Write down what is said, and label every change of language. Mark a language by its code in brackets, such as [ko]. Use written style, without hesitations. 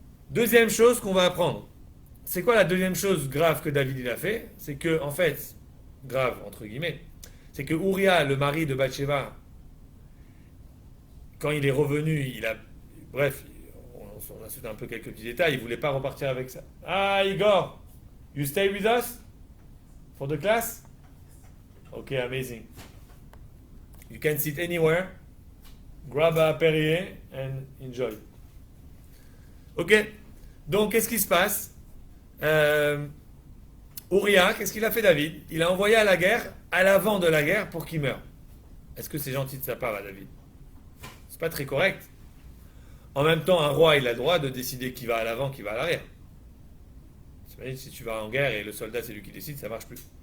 [fr] Deuxième chose qu'on va apprendre. C'est quoi la deuxième chose grave que David il a fait? C'est que, en fait, grave entre guillemets, c'est que Uriah, le mari de Bathsheba, quand il est revenu, bref, on a sauté un peu quelques petits détails, il voulait pas repartir avec ça. [en] Ah, Igor, you stay with us for the class? Ok, amazing. You can sit anywhere, grab a Perrier and enjoy. [fr] Ok, donc qu'est-ce qui se passe? Uriah, qu'est-ce qu'il a fait David? Il a envoyé à la guerre, à l'avant de la guerre, pour qu'il meure. Est-ce que c'est gentil de sa part à David? C'est pas très correct. En même temps, un roi, il a le droit de décider qui va à l'avant, qui va à l'arrière. T'imagines, si tu vas en guerre et le soldat c'est lui qui décide, ça marche plus.